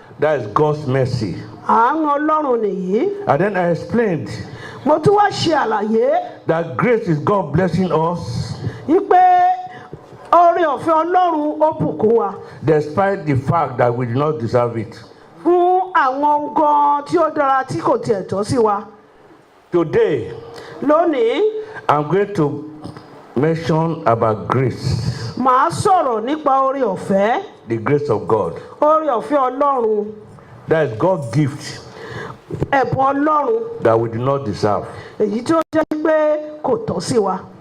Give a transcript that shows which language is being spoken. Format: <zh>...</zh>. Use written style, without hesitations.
<en>That is God's mercy.</en> <yo>Àánú Ọlọ́run nìyí.</yo> <en>And then I explained</en> <yo>Mo tún wá ṣe àlàyé</yo> <en>that grace is God blessing us</en> <yo>wípé oore ọ̀fẹ́ Ọlọ́run ó bùkún wa</yo> <en>despite the fact that we do not deserve it.</en> <yo>fún àwọn nǹkan tí ó dára tí kò tiẹ̀ tọ́ sí wa.</yo> <en>Today,</en> <yo>Lónìí,</yo> <en>I'm going to mention about grace,</en> <yo>màá sọ̀rọ̀ nípa oore ọ̀fẹ́,</yo> <en>the grace of God.</en> <yo>oore ọ̀fẹ́ Ọlọ́run,</yo> <en>That is God's gift</en> <yo>ẹ̀bùn Ọlọ́run,</yo> <en>that we do not deserve.</en> <yo>èyí tí ó jẹ́ pé kò tọ́ sí wa.</yo>